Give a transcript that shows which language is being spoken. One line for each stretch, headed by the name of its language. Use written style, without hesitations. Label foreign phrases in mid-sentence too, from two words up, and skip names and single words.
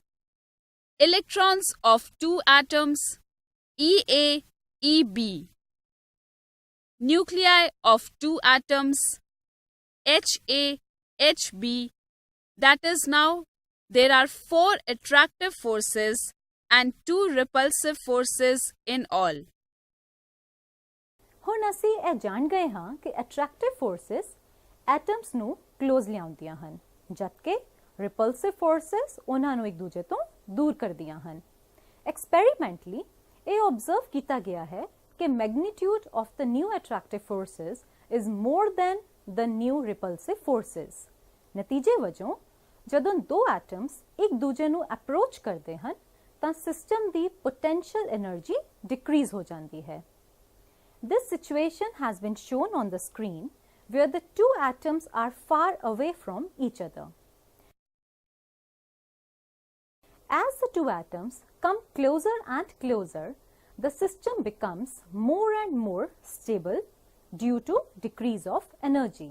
English: Electrons of two atoms EA, EB. Nuclei of two atoms HA, HB. That is, now there are 4 attractive forces and 2 repulsive forces in all.
Punjabi: ਹੁਣ ਅਸੀਂ ਇਹ ਜਾਣ ਗਏ ਹਾਂ ਕਿ
English: attractive forces atoms
Punjabi: ਨੂੰ close ਲਿਆਉਂਦੀਆਂ ਹਨ, ਜਦਕਿ
English: repulsive forces
Punjabi: ਉਹਨਾਂ ਨੂੰ ਇੱਕ ਦੂਜੇ ਤੋਂ ਦੂਰ ਕਰਦੀਆਂ ਹਨ।
English: Experimentally,
Punjabi: ਇਹ observe ਕੀਤਾ ਗਿਆ ਹੈ ਕਿ
English: magnitude of the new attractive forces is more than the new repulsive forces.
Punjabi: ਨਤੀਜੇ ਵਜੋਂ ਜਦੋਂ ਦੋ atoms ਇੱਕ ਦੂਜੇ ਨੂੰ approach ਕਰਦੇ ਹਨ ਤਾਂ system ਦੀ
English: potential energy decrease
Punjabi: ਹੋ ਜਾਂਦੀ ਹੈ।
English: This situation has been shown on the screen where the two atoms are far away from each other. As the two atoms come closer and closer, the system becomes more and more stable due to decrease of energy.